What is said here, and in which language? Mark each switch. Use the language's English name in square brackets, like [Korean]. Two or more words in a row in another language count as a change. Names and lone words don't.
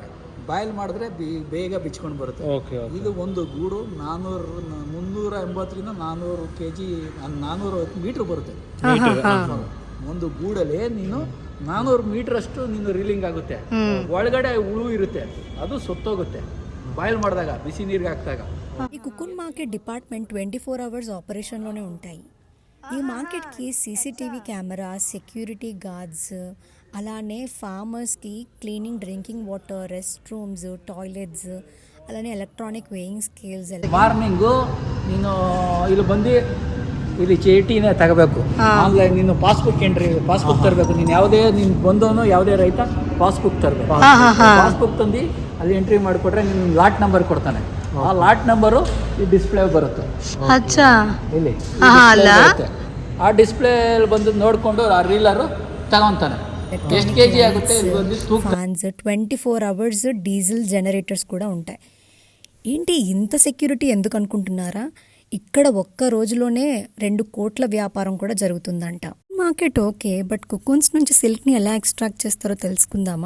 [Kannada] ಬಾಯ್ಲ್ ಮಾಡಿದ್ರೆ ಬೇಗ ಬಿಚ್ಕೊಂಡು ಬರುತ್ತೆ. ಇದು ಒಂದು ಗೂಡು 380ರಿಂದ 400 kg 400 ಮೀಟರ್ ಬರುತ್ತೆ. ಒಂದು ಗೂಡಲ್ಲಿ ನೀನು 400 ಮೀಟರ್ ಅಷ್ಟು ನೀನು ರೀಲಿಂಗ್ ಆಗುತ್ತೆ. ಒಳಗಡೆ ಹುಳು ಇರುತ್ತೆ, ಅದು ಸೊತ್ತೋಗುತ್ತೆ ಬಾಯ್ಲ್ ಮಾಡಿದಾಗ, ಬಿಸಿ ನೀರಿಗೆ ಹಾಕಿದಾಗ. [Telugu] ఈ [English] cocoon market department [Telugu] 24 అవర్స్ ఆపరేషన్లోనే ఉంటాయి. ఈ మార్కెట్కి [English] CCTV camera, security guards, [Telugu] అలానే ఫార్మర్స్కి క్లీనింగ్, [English] drinking water, rest rooms, toilets, [Telugu] అలానే [English] electronic weighing scales. [Kannada] ಮಾರ್ನಿಂಗು ನೀನು ಇಲ್ಲಿ ಬಂದು ಇಲ್ಲಿ ಚೀಟಿನೇ ತಗೋಬೇಕು. ಆನ್ಲೈನ್ ನೀನು ಪಾಸ್ಬುಕ್ ತರಬೇಕು. ನೀನು ಯಾವುದೇ ನೀನು ಬಂದವನು ಯಾವುದೇ ರೈತ ಪಾಸ್ಬುಕ್ ತರಬೇಕು. ಪಾಸ್ಬುಕ್ ತಂದು ಅಲ್ಲಿ ಎಂಟ್ರಿ ಮಾಡಿಕೊಟ್ರೆ ನೀನು ಲಾಟ್ ನಂಬರ್ ಕೊಡ್ತಾನೆ. ಆ ಲಾಟ್ ನಂಬರು ಈ ಡಿಸ್ಪ್ಲೇ ಬರುತ್ತೆ. ಇಲ್ಲಿ ಆ ಡಿಸ್ಪ್ಲೇ ಬಂದು ನೋಡಿಕೊಂಡು ಆ ರೀಲರು ತಗೊಂತಾನೆ ಎಷ್ಟು ಕೆಜಿ ఆಗುತ್ತೆ. [Telugu] ఫ్యాన్స్, 24 అవర్స్ డీజిల్ జనరేటర్స్ కూడా ఉంటాయి. ఏంటి ఇంత సెక్యూరిటీ ఎందుకు అనుకుంటున్నారా? ఇక్కడ ఒక్క రోజులోనే 2 కోట్ల వ్యాపారం కూడా జరుగుతుందంట. మార్కెట్ ఓకే, [English] but cocoons [Telugu] నుంచి సిల్క్ని ఎలా ఎక్స్ట్రాక్ట్ చేస్తారో తెలుసుకుందామా?